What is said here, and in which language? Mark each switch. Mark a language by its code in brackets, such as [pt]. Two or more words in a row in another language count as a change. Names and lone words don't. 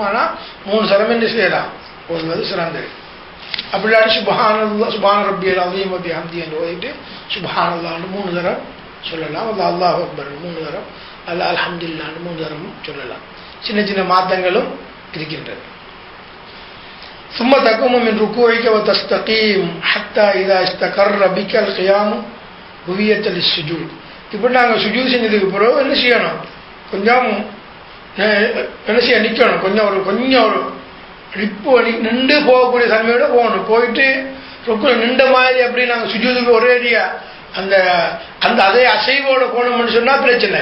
[ta] ஆனால் 3 தரம் என்ன செய்யலாம், ஓதுவது சிறந்தது. அப்படி இல்லாட்டி [ar] سبحان ربي العظيم وبحمده [ta] ஓதிட்டு சுப்ஹானல்லாஹ்னு 3 தரம் சொல்லலாம். [ar] الله أكبر [ta] 3 தரம், அல்ஹம்துலில்லாஹ்னு 3 தரம் சொல்லலாம். சின்ன சின்ன மாற்றங்களும் இருக்கின்றது. [ar] ثم تقوم من ركوعك وتستقيم حتى اذا استقر بك القيام هوية للسجود. [ta] இப்போ நாங்கள் சுஜூத் செஞ்சதுக்கு பிறகு என்ன செய்யணும், கொஞ்சம் என்ன செய்ய நிற்கணும், கொஞ்சம் ஒரு இப்போ நின்று போகக்கூடிய தன்மையோட போகணும். போயிட்டு ருக்கு நின்ற மாதிரி அப்படி நாங்கள் சுஜூதுக்கு ஒரேடியா அந்த அதே அசைவோடு போகணும்னு சொன்னால் பிரச்சனை.